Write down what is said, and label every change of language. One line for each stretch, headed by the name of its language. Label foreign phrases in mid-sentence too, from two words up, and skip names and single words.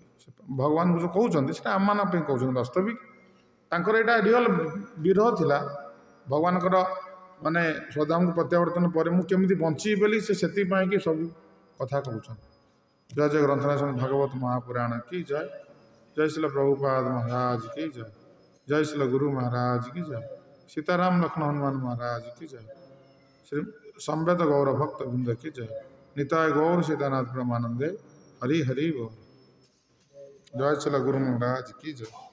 Odia: ଭଗବାନଙ୍କୁ ଯେଉଁ କହୁଛନ୍ତି ସେଟା ଆମମାନଙ୍କ ପାଇଁ କହୁଛନ୍ତି। ବାସ୍ତବିକ ତାଙ୍କର ଏଇଟା ରିଅଲ ବିରହ ଥିଲା ଭଗବାନଙ୍କର, ମାନେ ଶ୍ରଦ୍ଧାଙ୍କୁ ପ୍ରତ୍ୟାବର୍ତ୍ତନ ପରେ ମୁଁ କେମିତି ବଞ୍ଚିବି ବୋଲି ସେ ସେଥିପାଇଁକି ସବୁ କଥା କହୁଛନ୍ତି।
Hindi: जय जय ग्रंथराज भागवत महापुराण की जय, जय श्रील प्रभुपाद महाराज की जय, जय श्रील गुरु महाराज की जय, सीताराम लक्ष्मण ହनुमान महाराज की जय, श्री संवेद गौर भक्त वृंद की जय, निताय गौर सीतानाथ ब्रह्मानंदे हरि हरि बोल, जय श्री गुरु महाराज की जय।